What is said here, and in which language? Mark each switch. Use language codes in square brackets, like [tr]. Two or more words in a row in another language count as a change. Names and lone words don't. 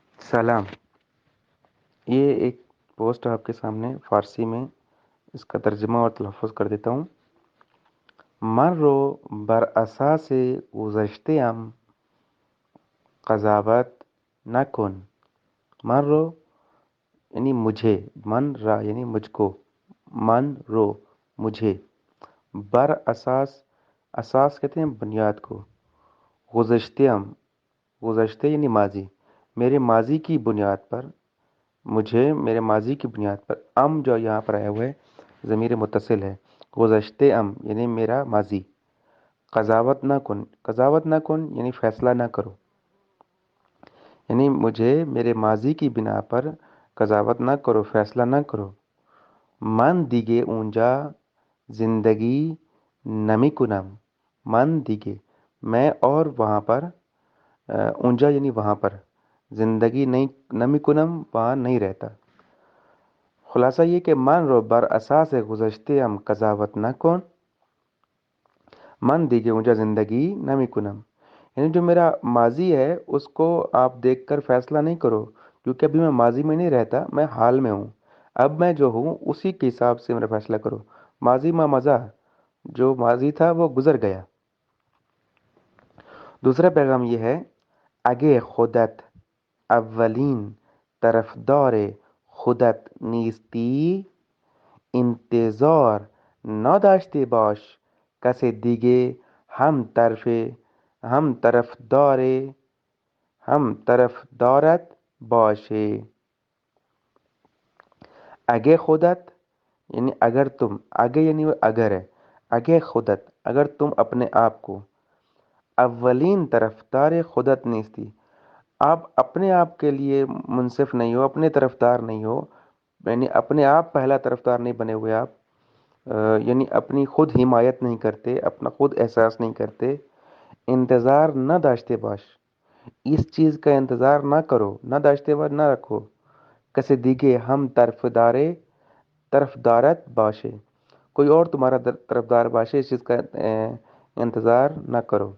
[ur] سلام. یہ ایک پوسٹ آپ کے سامنے فارسی میں اس کا ترجمہ اور تلفظ کر دیتا ہوں. [fa] من رو بر اساس گذشته ام قضاوت نکن. من رو [ur] یعنی مجھے، [fa] من را [ur] یعنی مجھ کو، [fa] من رو [ur] مجھے، [fa] بر اساس [ur] کہتے ہیں بنیاد کو، [fa] گذشتے ام گذشتے [ur] یعنی ماضی، میرے ماضی کی بنیاد پر، مجھے میرے ماضی کی بنیاد پر، ام جو یہاں پر آیا ہوا ہے ضمیر متصل ہے، [fa] گذشتے ام [ur] یعنی میرا ماضی، [fa] قضاوت نہ کن [ur] یعنی فیصلہ نہ کرو، یعنی مجھے میرے ماضی کی بنا پر قضاوت نہ کرو، فیصلہ نہ کرو. [fa] من دیگے اونجا زندگی نمی کنم. من دیگے [ur] میں، اور وہاں پر، اونجا یعنی وہاں پر، زندگی نہیں، [fa] نمی کنم [ur] وہاں نہیں رہتا. خلاصہ یہ کہ [fa] من رو بر اساس گذشتے ہم قضاوت نہ کن، من دیگے اونجا زندگی نمی کنم، [ur] یعنی جو میرا ماضی ہے اس کو آپ دیکھ کر فیصلہ نہیں کرو، کیونکہ ابھی میں ماضی میں نہیں رہتا، میں حال میں ہوں. اب میں جو ہوں اسی کے حساب سے میرا فیصلہ کرو. [fa] ماضی ما مزہ، [ur] جو ماضی تھا وہ گزر گیا. دوسرا پیغام یہ ہے، [fa] اگے خودت اولین طرفدار خودت نیستی انتظار نداشته باش کس دیگه هم طرفدارت باشه. اگے خودت [ur] یعنی اگر تم، اگے یعنی وہ اگر ہے، [fa] اگے خودت [ur] اگر تم اپنے آپ کو، [fa] اولین طرفدار خودت نیستی [ur] آپ اپنے آپ کے لیے منصف نہیں ہو، اپنے طرفدار نہیں ہو، یعنی اپنے آپ پہلا طرفدار نہیں بنے ہوئے آپ، یعنی اپنی خود حمایت نہیں کرتے، اپنا خود احساس نہیں کرتے. [fa] انتظار نہ داشتے باش، [ur] اس چیز کا انتظار نہ کرو، [fa] نہ داشتے باش [ur] نہ رکھو، [fa] کسی دیگے ہم طرفدارت باشے، [ur] کوئی اور تمہارا طرفدار باشے، اس چیز کا انتظار نہ کرو.